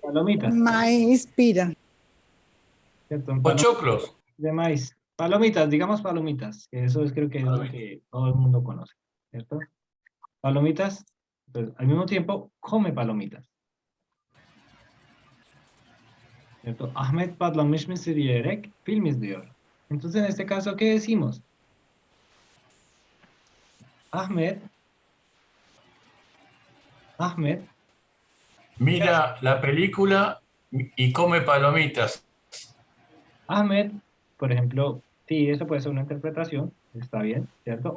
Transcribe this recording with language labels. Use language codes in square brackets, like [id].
[es] Palomitas. Maíz pira. ¿Cierto? Pochoclos. De maíz. Palomitas, digamos palomitas. Que eso creo que es lo que todo el mundo conoce. ¿Cierto? Palomitas. Pues, al mismo tiempo, come palomitas. ¿Cierto? [tr] Ahmet patlamış mısır yiyerek film izliyor. [es] Entonces, en este caso, ¿qué decimos? Ahmet Mira la película y come palomitas. Ahmed, por ejemplo, sí, eso puede ser una interpretación, está bien, ¿cierto?